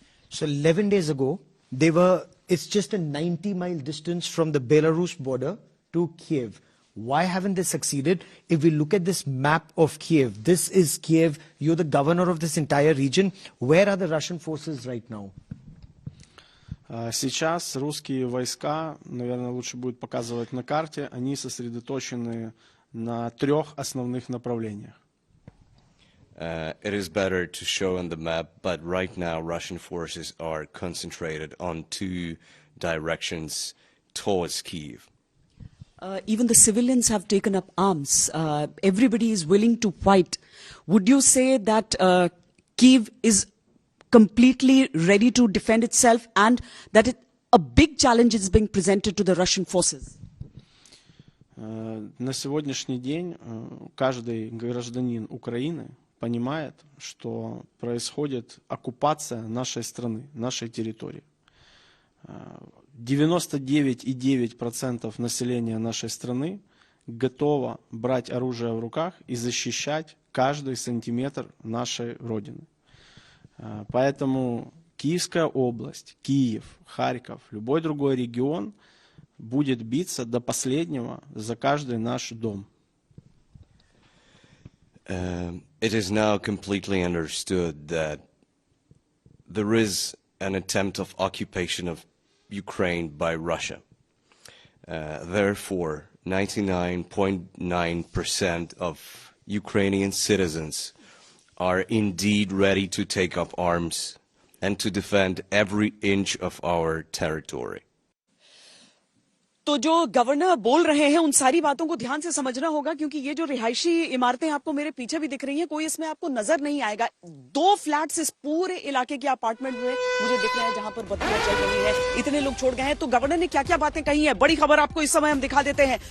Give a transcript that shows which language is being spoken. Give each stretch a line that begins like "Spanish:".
English: So 11 days ago, it's just a 90-mile distance from the Belarus border to Kiev. Why haven't they succeeded? If we look at this map of Kiev, this is Kiev. You're the governor of this entire region. Where are the Russian forces right now?
Russian: Сейчас русские войска, наверное, лучше будет показывать на карте, они сосредоточены на 3 основных направлениях.
English: It is better to show on the map, but right now Russian forces are concentrated on 2 directions towards Kyiv. Even the civilians have taken up arms. Everybody is willing to fight. Would you say that Kyiv is completely ready to defend itself, and that a big challenge is being presented to the Russian forces?
Russian: На сегодняшний день каждый гражданин Украины понимает, что происходит оккупация нашей страны, нашей территории. 99,9% населения нашей страны готово брать оружие в руках и защищать каждый сантиметр нашей Родины. Поэтому Киевская область, Киев, Харьков, любой другой регион будет биться до последнего за каждый наш дом.
English: It is now completely understood that there is an attempt of occupation of Ukraine by Russia. Therefore, 99.9% of Ukrainian citizens are indeed ready to take up arms and to defend every inch of our territory.
Hindi: तो जो governor बोल रहे हैं उन सारी बातों को ध्यान से समझना होगा, क्योंकि ये जो रिहायशी इमारतें आपको मेरे पीछे भी दिख रही हैं, कोई इसमें आपको नजर नहीं आएगा। 2 फ्लैट्स इस पूरे इलाके के अपार्टमेंट में मुझे दिख रहे हैं जहां पर बत्तियां चल रही हैं। इतने लोग छोड़ गए हैं। तो गवर्नर ने क्या क्या बातें कही हैं, बड़ी खबर आपको इस समय हम दिखा देते हैं।